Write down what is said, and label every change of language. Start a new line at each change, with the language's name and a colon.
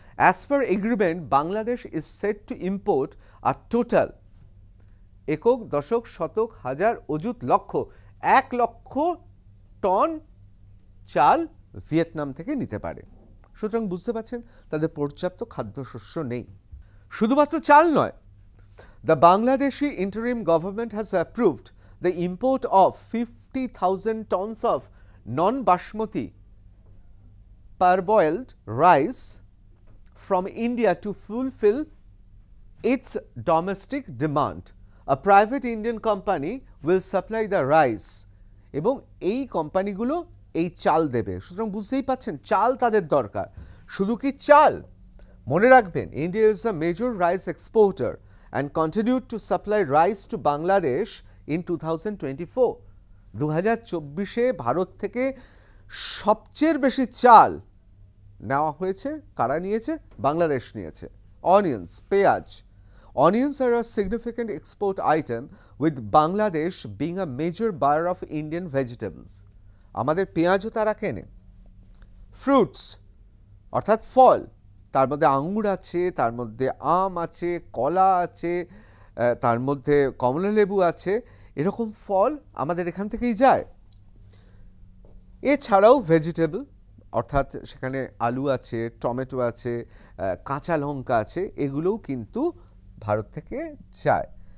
English: As per agreement, Bangladesh is set to import a total
Bangla: একক দশক শতক হাজার অযুত লক্ষ 1 লক্ষ টন চাল ভিয়েতনাম থেকে নিতে পারে। সুতরাং বুঝতে পারছেন তাদের পর্যাপ্ত খাদ্যশস্য নেই। শুধুমাত্র চাল নয়,
English: the Bangladeshi interim government has approved the import of 50,000 tons of non-basmati parboiled rice from India to fulfill its domestic demand. A private Indian company will supply the rice
Bangla: এবং এই কোম্পানিগুলো এই চাল দেবে। সুতরাং বুঝতেই পাচ্ছেন চাল তাদের দরকার। শুধু কি চাল, মনে রাখবেন
English: India is a major rice exporter and continued to supply rice to Bangladesh in 2024।
Bangla: 2024-এ Bharat থেকে সবচেয়ে বেশি চাল নেওয়া হয়েছে। কারা নিয়েছে? বাংলাদেশ নিয়েছে। অনিয়ন্স, পেঁয়াজ।
English: Onions are a significant export item, with Bangladesh being a major buyer of Indian vegetables.
Bangla: আমাদের পেঁয়াজও তারা কেনে। ফ্রুটস অর্থাৎ ফল, তার মধ্যে আঙুর আছে, তার মধ্যে আম আছে, কলা আছে, তার মধ্যে কমলা লেবু আছে, এরকম ফল আমাদের এখান থেকেই যায়। এছাড়াও ভেজিটেবল অর্থাৎ সেখানে আলু আছে, টমেটো আছে, কাঁচা লঙ্কা আছে, এগুলোও কিন্তু ভারত থেকে যায়।